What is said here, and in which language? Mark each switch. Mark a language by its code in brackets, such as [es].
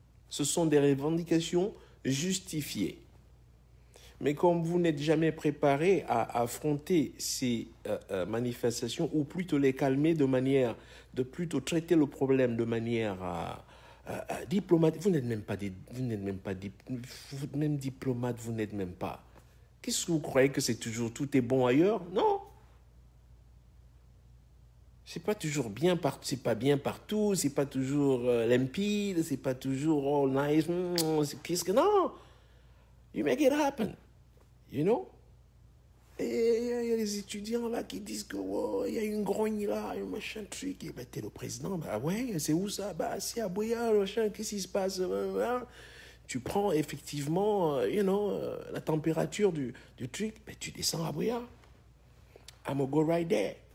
[fr] Ce sont des revendications justifiées. Mais comme vous n'êtes jamais préparé à affronter ces manifestations, ou plutôt les calmer de plutôt traiter le problème de manière diplomatique, vous n'êtes même pas diplomate, vous n'êtes même pas. Qu'est-ce que vous croyez que c'est toujours, tout est bon ailleurs? Non. C'est pas toujours bien partout, c'est pas bien partout, c'est pas toujours limpide, c'est pas toujours [en] all nice. [fr] Qu'est-ce que non? [en] You make it happen, you know? [fr] Et il y a des étudiants là qui disent que oh, y a une grogne là, un machin truc. Et ben t'es le président, bah ouais, c'est où ça? Bah c'est à Boya, machin, qu'est-ce qui se passe? Tu prends effectivement, la température du truc, ben tu descends à Boya. [en] I'm gonna go right there.